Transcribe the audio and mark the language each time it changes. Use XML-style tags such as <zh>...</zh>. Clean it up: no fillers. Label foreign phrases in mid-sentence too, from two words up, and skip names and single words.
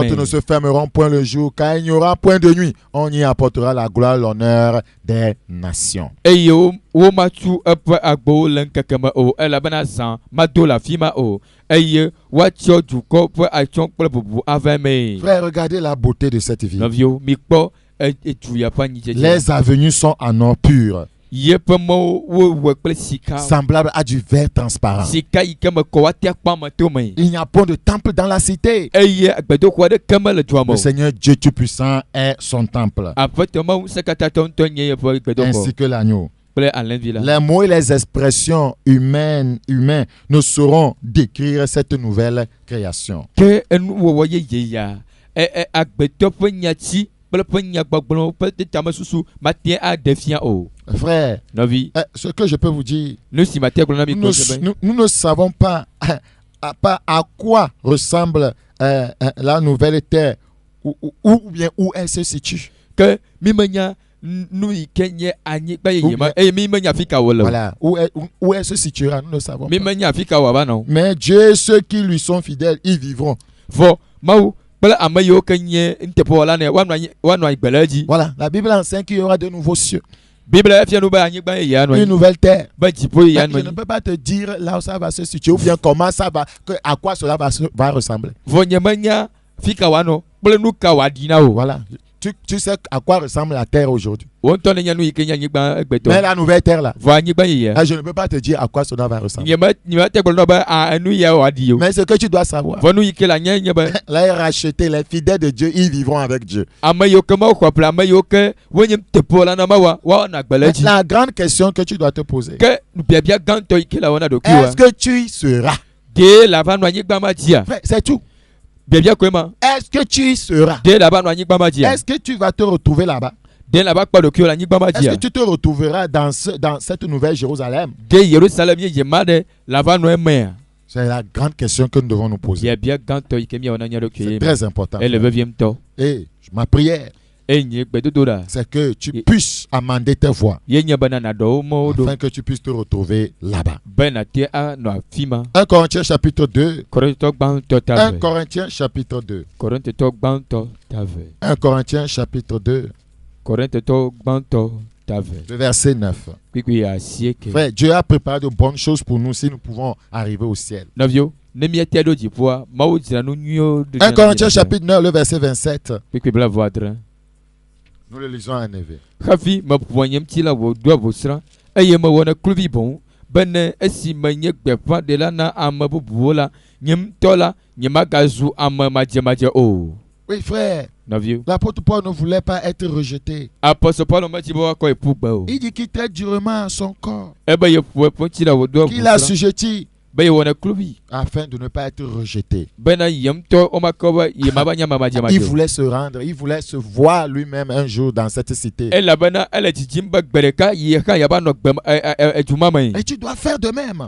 <fr>Ces portes ne se fermeront point le jour, car il n'y aura point de nuit. On y apportera la gloire, l'honneur des nations.</fr> <ee>Eye womatu eƒe agbowo le ŋkeke me o elabena zã mado le afi ma o eye woatsyɔ dukɔ ƒe atsyɔ̃ kple bubu ava eme.</ee> <fr>Frère, regardez la beauté de cette ville.</fr> <ee>Nɔviwo mikpɔ eduya ƒe anyidzedze.</ee> <fr>Les avenues sont en or pur,</fr> <ee>yeƒe mɔwo wowɔe kple sika.</ee> <fr>semblable à du verre transparent.</fr> <ee>Sika yi ke me kɔ woate akpɔ ame tome.</ee> <fr>Il n'y a point de temple dans la cité.</fr> <ee>Eye gbedoxɔ aɖeke mele dua me</ee> <fr>Le</fr> <ee>o.</ee> <fr>Seigneur Dieu Tout-Puissant est son temple,</fr> <ee>Aƒetɔ Mawu ŋusẽkatãtɔ ŋutɔ nye yeƒe gbedoxɔ</ee> <fr>ainsi que l'agneau.</fr> <ee>kple alẽvi la.</ee> <fr>Les mots et les expressions humains ne sauront décrire cette nouvelle création.</fr> <ee>Ke enuwɔwɔ yeye ya agbetɔ ƒe nyatsi kple ƒe nyagbɔgblɔwo ƒe tame susu mate aɖe fia o.</ee> <fr>Frère,</fr> <ee>Nɔvi,</ee> <fr>ce que je peux vous dire,</fr> <ee>nu si mate gblɔ na mi kɔ sebe.</ee> <fr>nous ne savons pas à quoi ressemble la nouvelle terre ou bien où elle se situe.</fr> <ee>Ke mi menya nu yi ke nye anyigba yeye ma eye mi menya afi ka wole o.</ee> <fr>Voilà, où elle se situera, nous ne savons</fr> <ee>Mi</ee> <fr>pas.</fr> <ee>menya afi ka wɔ ava nɔ.</ee> <fr>Mais Dieu, ceux qui lui sont fidèles, ils vivront.</fr> <ee>Vɔ Mawu kple ame yiwo ke nye nuteƒewɔla nɛ woanɔ anyi gbe le edzi.</ee> <fr>Voilà, la Bible enseigne qu'il y aura de nouveaux cieux,</fr> <ee>Bible efia nu be anyigba yeye anɔ</ee> <fr>une</fr> <ee>anyi</ee> <fr>nouvelle terre.</fr> <ee>be dziƒo yeye</ee> <fr>Mais</fr> <ee>anɔ</ee> <fr>je ne</fr> <ee>anyi.</ee> <fr>peux pas te dire là où ça va se situer ou bien comment ça va, à quoi cela va ressembler.</fr> <ee>Vɔ nye menya fi ka woanɔ kple nu ka woaɖi na o.</ee> <fr>Voilà, tu sais à quoi ressemble la terre aujourd'hui.</fr> <ee>Wo ŋutɔ ne nya nu yi ke nye anyigba</ee> <fr>Mais</fr> <ee>egbetɔ.</ee> <fr>la nouvelle terre là,</fr> <ee>Vɔ anyigba yeye.</ee> <fr>je ne peux pas te dire à quoi cela va ressembler.</fr> <ee>Nye me te gblɔ na be enu ya woaɖi o.</ee> <fr>Mais ce que tu dois savoir,</fr> <ee>Vɔ nu yi ke la nye be</ee> <fr>les rachetés, les fidèles de Dieu, ils vivront avec Dieu.</fr> <ee>ame yiwo ke Mawu xɔ ƒle ame yiwo ke wonye teƒewɔla na Mawua woanɔ agbe le edzi.</ee> <fr>La grande question que tu dois te poser,</fr> <ee>Ke biabia gãtɔ yi ke la wɔna ɖokui</ee> <fr>est-ce</fr> <ee>wa</ee> <fr>que tu y seras?</fr> <ee>de la va nɔ anyigba ma dzia.</ee> <fr>Frère, c'est tout.</fr> <ee>Biabia koe ma</ee> <fr>Est-ce que tu y seras?</fr> <ee>de la va nɔ anyigba ma dzia.</ee> <fr>Est-ce que tu vas te retrouver là-bas?</fr> <ee>De la va kpɔ ɖokui le anyigba ma</ee> <fr>Est-ce</fr> <ee>dzia.</ee> <fr>que tu te retrouveras dans cette nouvelle Jérusalem?</fr> <ee>De Yerusalem yeye ma ɖe la va nɔ emea.</ee> <fr>C'est la grande question que nous devons nous poser.</fr> <ee>Biabia gãtɔ yi ke miawɔ na nya ɖokui</ee> <fr>C'est</fr> <ee>ye</ee> <fr>très important.</fr> <ee>ele veviemtɔ</ee> <fr>Et ma prière,</fr> <ee>eye nye gbedodo ɖa</ee> <fr>c'est que tu puisses amender tes voies</fr> <ee>ye nye bena naɖɔ wo mɔwo ɖo</ee> <fr>afin que tu puisses te retrouver là-bas.</fr> <ee>be nate anɔ afi ma.</ee> <fr>1 Corinthiens chapitre 2.</fr> <ee>Korintɔ gbãtɔ ta 1 ve.</ee> <fr>Corinthiens chapitre 2.</fr> <ee>Korintɔ gbãtɔ ta ve.</ee> <fr>1 Corinthiens chapitre 2,</fr> <ee>Korintɔ gbãtɔ ta ve.</ee> <fr>le verset 9.</fr> <ee>Kpikpi asieke.</ee> <fr>Frère, Dieu a préparé de bonnes choses pour nous si nous pouvons arriver au ciel.</fr> <ee>Nɔviwo ne miete ɖo dziƒoa Mawu dzra nu nyuiwo ɖo</ee> <fr>1 Corinthiens chapitre 9, le verset 27.</fr> <ee>Kpikpi bla vɔ adre.</ee> <fr>Nous le lisons en éveil.</fr> <ee>Hafi meƒoa nye ŋuti la wòdo avosra eye mewɔ ne kluvi boŋ be ne esi menye gbeƒãɖela na ame bubuwo la nye ŋutɔ la nyemagazu ame madzemadze o.</ee> <fr>Oui, frère,</fr> <ee>Nɔviwo</ee> <fr>l'apôtre Paul ne voulait pas être rejeté.</fr> <ee>apɔsɔ Paulo medzi be woakɔ eƒu gbe o.</ee> <fr>Il dit qu'il traite durement son corps,</fr> <ee>Ebe yeƒo eƒe ŋuti la wòdo</ee> <fr>qu'il a</fr> <ee>avosra</ee> <fr>assujetti afin de ne pas être rejeté. Il voulait se rendre, il voulait se voir lui-même un jour dans cette cité. Et tu dois faire de même.</fr>